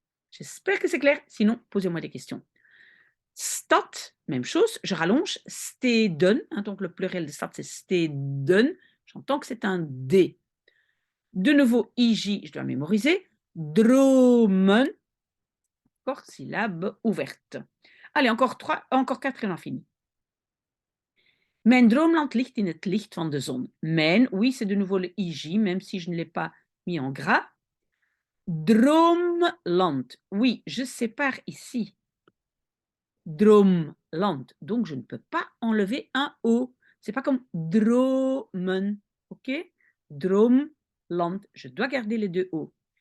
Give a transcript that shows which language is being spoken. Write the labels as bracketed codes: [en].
[fr] J'espère que c'est clair, sinon posez-moi des questions. Stad, même chose, je rallonge, steden, hein, donc le pluriel de stad c'est steden, j'entends que c'est un D. De nouveau, IJ, je dois mémoriser, dromen, encore syllabe ouverte. Allez, encore quatre et on en finit. [nl] Mijn droomland ligt in het licht van de zon. [fr] Mijn, oui, c'est de nouveau le IJ, même si je ne l'ai pas mis en gras. Droomland, oui, je sépare ici. Droomland, donc je ne peux pas enlever un O. C'est pas comme dromen, ok? Droomland, je dois garder les deux O.